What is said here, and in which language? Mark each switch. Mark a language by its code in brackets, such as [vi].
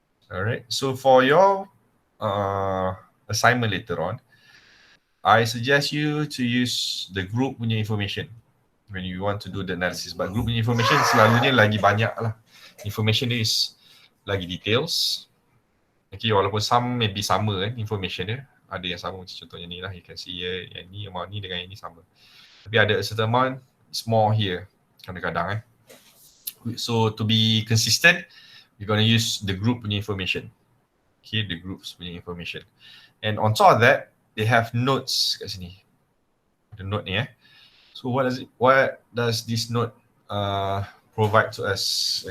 [en] Alright, so for your assignment later on, I suggest you to use the group punya information when you want to do the analysis. [ms] But group punya information selalunya lagi banyak lah. Information is lagi details. Okay, walaupun some maybe sama information dia. Ada yang sama macam contohnya ni lah. [en] You can see here, [ms] yang ni, amount ni dengan yang ni sama. Tapi ada [en] a certain amount, it's more here. [ms] Kadang-kadang [en] So to be consistent, you're going to use the group punya information. Okay, the groups punya information. And on top of that, they have notes [ms] kat sini. [en] The note ni So what does this note provide to us?